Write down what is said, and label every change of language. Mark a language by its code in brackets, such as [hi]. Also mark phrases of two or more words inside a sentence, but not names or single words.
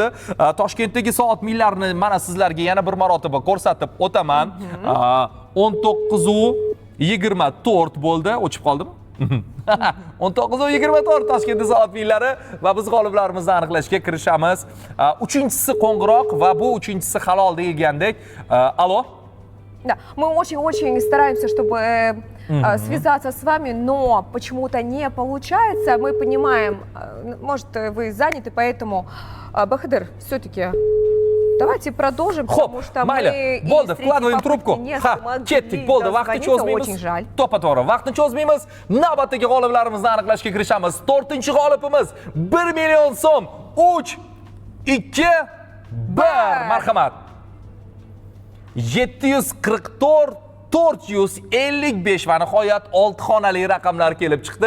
[uz] Toshkentdagi soat millarini mana sizlarga yana bir marotaba ko'rsatib o'taman. 19:24 bo'ldi. O'chib qoldimi? 19:24 Toshkentda soat millari va biz g'oliblarimizni aniqlashga kirishamiz. Uchinchisi qo'ng'iroq va bu uchinchisi halol deyilgandek. Alo. [ru] Да, мы очень-очень стараемся, чтобы связаться с вами, но почему-то не получается. Мы понимаем, может, вы заняты, поэтому, Бахадыр, все-таки давайте продолжим, потому что [uz] mayli, [ru] мы bo'ldi, vkладываем трубку. [uz] Ketdik, bo'ldi, vaqtni cho'zmaymiz. [ru] Очень жаль. [uz] To'ppa-to'g'ri, vaqtni cho'zmaymiz. Navbatdagi g'oliblarimizni aniqlashga kirishamiz. 4-g'olibimiz 1 million so'm. 3 2 1. Marhamat. 744 455 va nihoyat 6 xonali raqamlar kelib chiqdi.